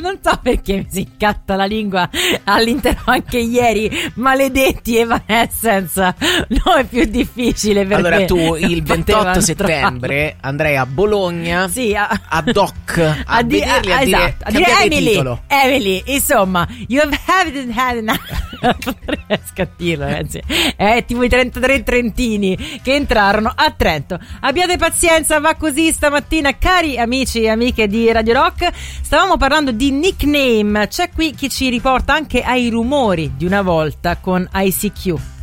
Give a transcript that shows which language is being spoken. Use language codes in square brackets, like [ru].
[it] Non so perché mi si incatta la lingua all'interno anche ieri. Maledetti Evanescence. No, è più difficile perché... Allora tu il 28 settembre andrei a Bologna. Sì, a... ad hoc a vederli, esatto, a dire [en] Emily, Emily, [it] insomma, [en] you have had enough. [it] Non riesco a dirlo, ragazzi. È tipo i 33 trentini che entrarono a Trento. Abbiate pazienza, va così stamattina, cari amici e amiche di Radio Rock. Stavamo parlando di nickname. C'è qui chi ci riporta anche ai rumori di una volta con ICQ.